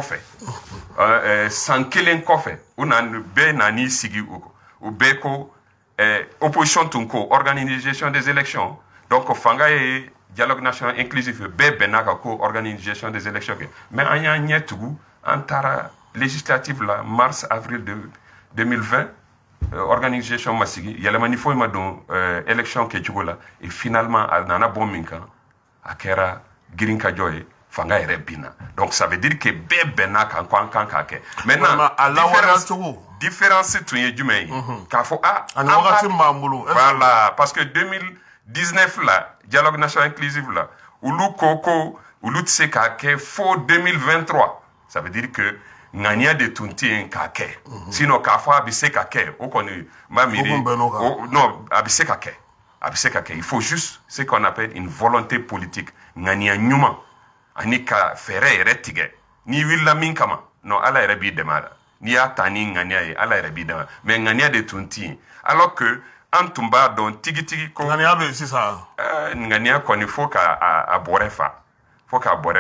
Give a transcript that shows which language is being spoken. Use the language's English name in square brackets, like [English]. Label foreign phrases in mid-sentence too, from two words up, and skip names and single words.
[Bambara] kɔfɛ san kelen kɔfɛ u bɛɛ nan'i sigi u bɛɛ ko opposition tun ko [French] organisation des élections donc [Bambara] fanga ye [French] dialogue national [Bambara] inclusif bɛɛ bɛnna kan ko [French] organisation des élections [Bambara] kɛ mais an y'an ɲɛ tugu an taara législative la [French] mars avril 2020 [Bambara] organisation ma sigi yɛlɛmani foyi ma don élection kɛcogo la [French] et finalement [Bambara] a nana bɔ min kan a kɛra girin ka jɔ ye fanga yɛrɛ binna [French] donc ça veut dire que [Bambara] bɛɛ bɛnna kan ko an kan k'a kɛ [French] maintenant différence [Bambara] tun ye jumɛn ye k'a fɔ ani wagati min b'an bolo [French] voilà parce que 2019 [Bambara] la [French] dialogue national inclusif [Bambara] la olu ko olu tɛ se k'a kɛ fo 2023 [French] ça veut dire que [Bambara] ŋaniya de tun tɛ yen k'a kɛ sinon k'a fɔ a bɛ se ka kɛ o kɔni n b'a miiri non a bɛ se ka kɛ a bɛ se ka kɛ [French] il faut juste ce qu'on appelle une volonté politique [Bambara] ŋaniya ɲuman ani ka fɛɛrɛ yɛrɛ tigɛ n'i wulila min kama non ala yɛrɛ b'i dɛmɛ a la n'i y'a ta ni ŋaniya ye ala yɛrɛ b'i dɛmɛ mais ŋaniya de tun tɛ yen [French] alors que [Bambara] an tun b'a dɔn tigitigi ko ŋaniya bɛ yen sisan ŋaniya kɔni fo k'a bɔrɛ fa fo k'a bɔrɛ fa